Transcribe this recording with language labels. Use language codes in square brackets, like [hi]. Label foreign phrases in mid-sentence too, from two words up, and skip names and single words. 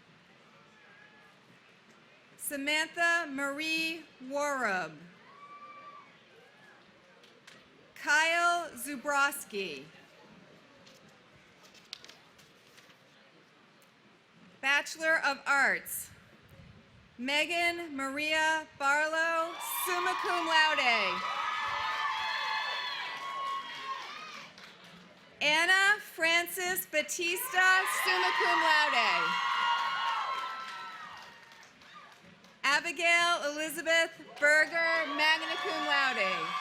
[en] Samantha Marie Warub. Kyle Zubrowski. Bachelor of Arts, Megan Maria Barlow, [la] summa cum laude. [en] Anna Frances Batista, [la] summa cum laude. [en] Abigail Elizabeth Berger, [la] magna cum laude.